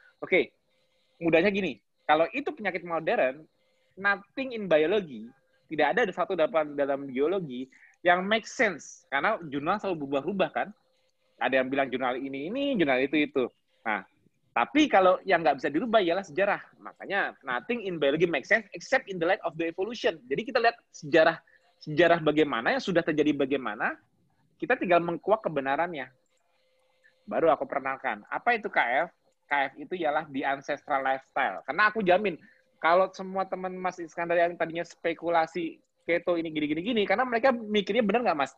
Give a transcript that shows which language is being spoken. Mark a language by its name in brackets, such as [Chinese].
[Indonesian] Oke, mudahnya gini. Kalau itu penyakit modern, [English] nothing in biology, [Indonesian] tidak ada satu dalam biologi yang [English] make sense, [Indonesian] karena jurnal selalu berubah-ubah kan. Ada yang bilang jurnal ini, jurnal itu. Nah, tapi kalau yang nggak bisa dirubah ialah sejarah. Makanya [English] nothing in biology make sense except in the light of the evolution. [Indonesian] Jadi kita lihat sejarah bagaimana, yang sudah terjadi bagaimana, kita tinggal mengkuak kebenarannya. Baru aku perkenalkan. Apa itu KF? KF itu ialah [English] the ancestral lifestyle. [Indonesian] Karena aku jamin, kalau semua teman Mas Iskandar yang tadinya spekulasi keto ini gini, karena mereka mikirnya benar nggak Mas?